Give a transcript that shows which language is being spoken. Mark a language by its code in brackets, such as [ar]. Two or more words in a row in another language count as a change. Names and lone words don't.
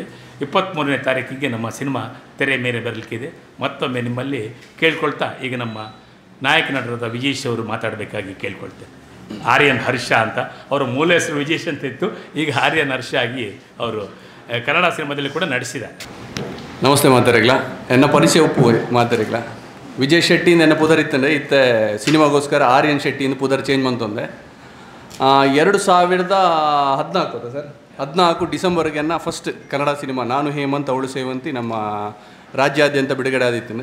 [kn] 23ನೇ ತಾರೀಕಿಗೆ ನಮ್ಮ ಸಿನಿಮಾ ತೆರೆ ಮೇಲೆ ಬರಲಿಕ್ಕಿದೆ. ಮತ್ತೊಮ್ಮೆ ನಿಮ್ಮಲ್ಲಿ ಕೇಳ್ಕೊಳ್ತಾ ಈಗ ನಮ್ಮ ನಾಯಕ ನಟರಾದ ವಿಜೇಶ್ ಅವರು ಮಾತಾಡಬೇಕಾಗಿ ಕೇಳ್ಕೊಳ್ತೇನೆ. ಆರ್ಯನ್ ಹರ್ಷ ಅಂತ ಅವರ ಮೂಲ ಹೆಸರು ವಿಜೇಶ್ ಅಂತ ಇತ್ತು, ಈಗ ಆರ್ಯನ್ ಹರ್ಷ ಆಗಿ ಅವರು ಕನ್ನಡ ಸಿನಿಮಾದಲ್ಲಿ ಕೂಡ ನಡೆಸಿದ್ದಾರೆ. [tcy] ನಮಸ್ತೆ ಮಾತಾಡಗ್ಲ, ಎನ್ನ ಪರಿಚಯ ಉಪ್ಪು ಮಾತಾಡಗ್ಲ. ವಿಜಯ್ ಶೆಟ್ಟಿಯಿಂದ ಎನ್ನ ಪುದರ್ ಇತ್ತಂಡೆ ಇತ್ತೆ ಸಿನಿಮಾಗೋಸ್ಕರ ಆರ್ಯನ್ ಶೆಟ್ಟಿಯಿಂದ ಪುದರ್ ಚೇಂಜ್ ಮಂತಂದೆ 2014 ಸರ್ 14 ಡಿಸೆಂಬರ್ಗೆ ಫಸ್ಟ್ ಕನ್ನಡ ಸಿನಿಮಾ ನಾನು ಹೇಮಂತ್ ಅವಳು ಸೇವಂತಿ [kn] ನಮ್ಮ ರಾಜ್ಯಾದ್ಯಂತ ಬಿಡುಗಡೆ [tcy] ಆದಿತ್ತೇನೆ.